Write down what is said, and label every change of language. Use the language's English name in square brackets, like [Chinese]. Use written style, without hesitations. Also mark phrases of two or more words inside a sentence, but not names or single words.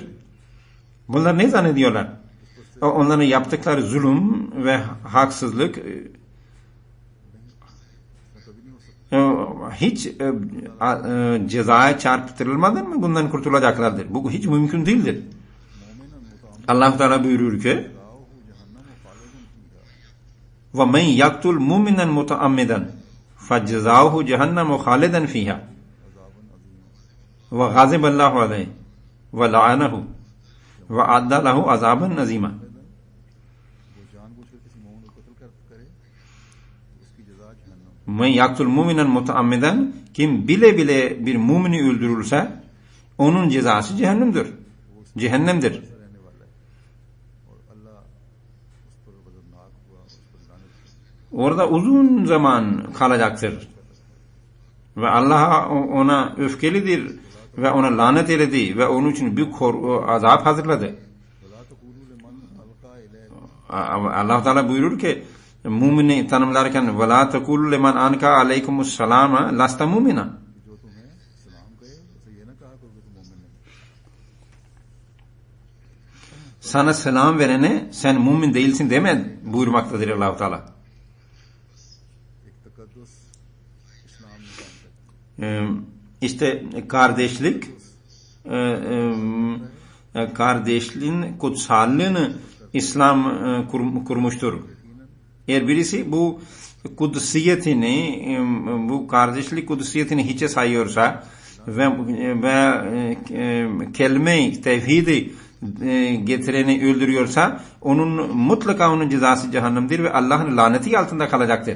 [Turkish] Bunlar ne zannediyorlar? Onların yaptıkları zulüm ve haksızlık hiç cezaya çarptırılmadan mı bundan kurtulacaklardır? Bu hiç mümkün değildir. Allah Teala buyurur ki [Arabic] وَمَنْ يَقْتُلْ مُؤْمِنًا مُتَعَمِّدًا فَجَزَاؤُهُ جَهَنَّمُ خَالِدًا فِيهَا وَغَضِبَ اللّٰهُ عَلَيْهِ وَلَعَنَهُ وَأَعَدَّ لَهُ عَذَابًا عَظِيمًا. مَنْ يَقْتُلْ مُؤْمِنًا مُتَعَمِّدًا, [Turkish] kim bile bile bir mumini öldürürse onun cezası cehennemdir. Orada uzun zaman kalacaktır. Ve Allah ona öfkelidir ve ona lanet eyledi ve onun için büyük azap hazırladı. Allah Teala buyurur ki mümini tanımlarken [Arabic] وَلَا تَقُولُ لِمَنْ أَنْكَ عَلَيْكُمُ السَّلَامَ لَسْتَ مُؤْمِنًا. [Hindi] जो तुम्हें सलाम कहे उसे ये ना कहा करो कि तुम मोमिन नहीं। [Turkish] Sana selam verene sen mümin değilsin deme buyurmaktadır Allah-u Teala. [Hindi] एक तकद्दुस इस्लाम में काम करता [Turkish] İşte kardeşliğin kutsallığını İslam kurmuştur. Eğer birisi bu kutsiyetini, bu kardeşlik kutsiyetini hiçe sayıyorsa ve kelime-i tevhidi getireni öldürüyorsa mutlaka onun cezası cehennemdir ve Allah'ın laneti altında kalacaktır.